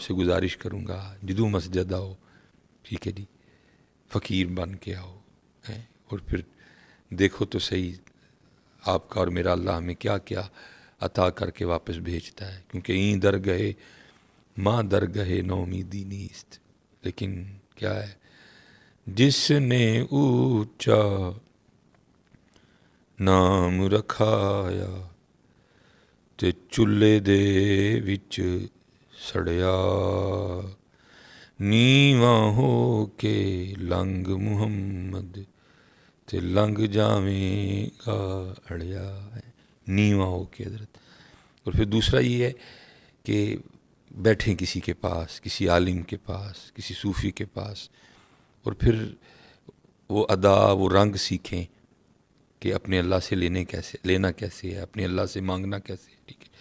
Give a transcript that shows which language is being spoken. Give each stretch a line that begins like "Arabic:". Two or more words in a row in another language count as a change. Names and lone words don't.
Urdu: سے گزارش کروں گا،
Punjabi: جدوں مسجد آؤ،
Urdu: ٹھیک ہے جی، فقیر بن کے آؤ، اور پھر دیکھو تو صحیح آپ کا اور میرا اللہ ہمیں کیا کیا عطا کر کے واپس بھیجتا ہے، کیونکہ
Persian: این در گئے ماں در گئے نومیدی نیست،
Urdu: لیکن کیا ہے، جس نے اونچا
Punjabi: نام رکھایا تے چولہے دے وچ سڑیا، نیواں ہو کے لنگ محمد تے لنگ جاویں گا اڑیا، نیواں ہو کے حضرت۔
Urdu: اور پھر دوسرا یہ ہے کہ بیٹھیں کسی کے پاس، کسی عالم کے پاس، کسی صوفی کے پاس، اور پھر وہ ادا، وہ رنگ سیکھیں کہ اپنے اللہ سے لینا کیسے ہے، اپنے اللہ سے مانگنا کیسے ہے، ٹھیک ہے۔